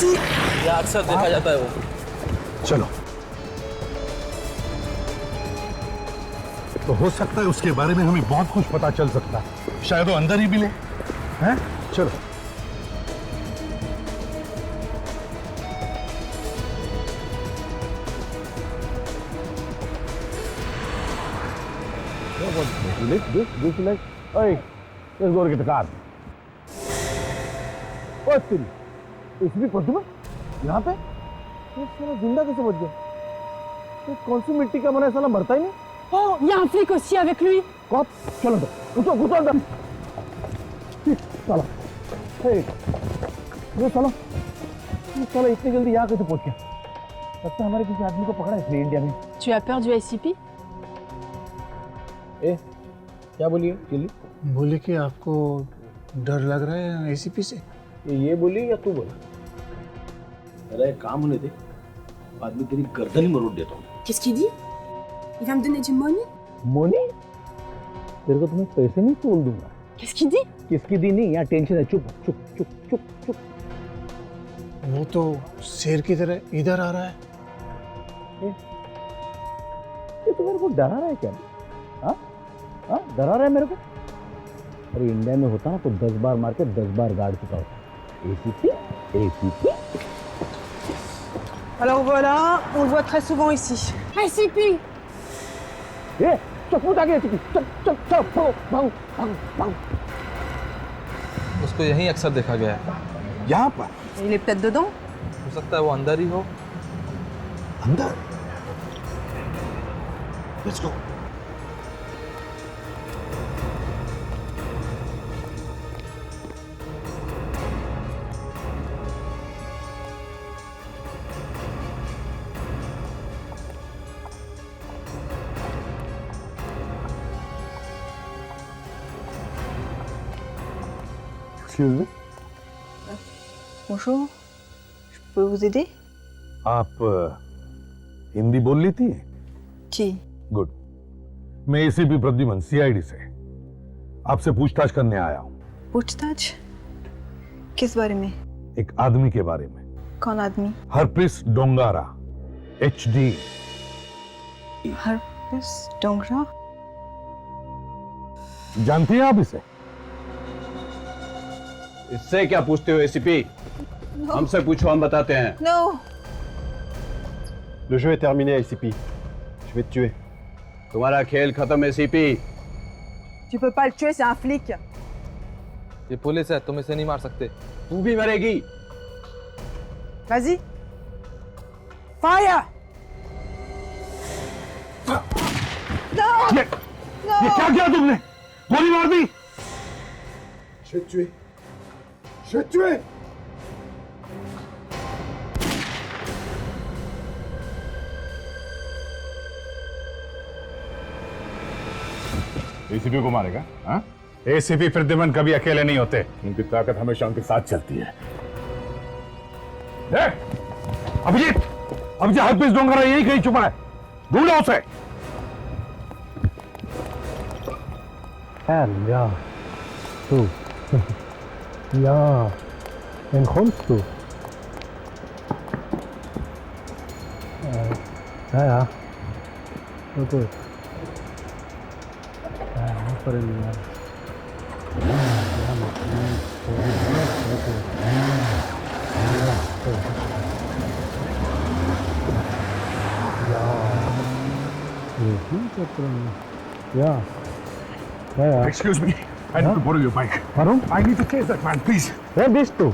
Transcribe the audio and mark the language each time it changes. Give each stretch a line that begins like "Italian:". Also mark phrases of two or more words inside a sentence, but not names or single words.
Hindi: ये अक्सर देखा जाता है वो। चलो, तो हो सकता है उसके बारे में हमें बहुत कुछ पता चल सकता है, शायद वो अंदर ही मिले। हैं? चलो।
English: This like, hey, let's go get the car.
Hindi: ओ तेरी, इसमें प्रतिमा यहाँ पे? ये साला जिंदा कैसे बच गया? ये कौन सी मिट्टी का बना है, साला मरता ही नहीं?
French: Oh, il y a un flic aussi avec lui.
Hindi: कौन? चलो अंदर, घुसो अंदर। साला, ये साला इतनी जल्दी यहाँ कैसे पहुँच गया? लगता है हमारे किसी आदमी को पकड़ा है इसने इंडिया में।
French: Tu as peur du SCP?
Hindi: क्या बोलिए चिल्ली? बोले कि आपको डर लग रहा है एसीपी से। ये बोली या तू बोला? अरे काम होने दे, बाद में तेरी गर्दन ही मरोड़ देता हूँ।
French: Qu'est-ce qu'il dit? Il va me donner du money?
Hindi: मोनी? तेरे को तुम्हें पैसे नहीं तोल दूंगा।
French: Qu'est-ce qu'il dit?
Hindi: किसकी दी नहीं, यहाँ टेंशन है। चुप चुप चुप चुप चुप। वो तो शेर की तरह इधर आ रहा है। ये तो मेरे को डरा रहा है क्या? हाँ? डरा रहा है मेरे को? अरे इंडिया में होता ना तो 10 बार मार के 10 बार गाड़ चुका होता। एसीपी।
French: Alors voilà, on le voit très souvent ici. SCP!
Hindi: चुप आगे, चुप, भाग। उसको यहीं अक्सर देखा गया है। यहाँ पर?
French: Il est peut-être dedans?
Hindi: हो सकता है वो अंदर ही हो। अंदर?
English: Let's go. Excuse me?
French: Bonjour, je peux vous aider?
Hindi: आप हिंदी बोल लेती हैं? जी। गुड। मैं एसीपी प्रद्युमन, सीआईडी से आपसे पूछताछ करने आया हूँ। पूछताछ? किस बारे में? एक आदमी के बारे में। कौन आदमी? हरप्रीत डोंगारा, HD। हर्पिस डोंगरा? जानती हैं आप इसे? इससे क्या पूछते हो एसीपी? हमसे पूछो, हम बताते हैं।
English: No.
French: Le jeu est terminé, ACP. Je vais te tuer.
Hindi: तुम्हारा खेल खत्म एसीपी।
French: Tu peux pas le tuer, c'est un flic.
Hindi: ये पुलिस है, तुम इसे नहीं मार सकते। तू भी मरेगी।
French: Vas-y.
English: Fire! No!
Hindi: ये क्या किया तुमने? गोली मार दी?
French: Je vais te tuer. Je vais te tuer.
Hindi: एसीपी को मारेगा? हाँ? एसीपी प्रद्युमन कभी अकेले नहीं होते, उनकी ताकत हमेशा उनके साथ चलती है। अभिजीत, अभिजीत हर्पिस डोंगरा यही कहीं छुपा है, ढूंढो उसे।
German: Ja, du. Ja, wen kommst du? Ja. So gut. Ja, für den Ja.
English: Excuse me, I need to borrow your bike.
German: Warum?
English: I need to chase that man, please.
German: Wer bist du?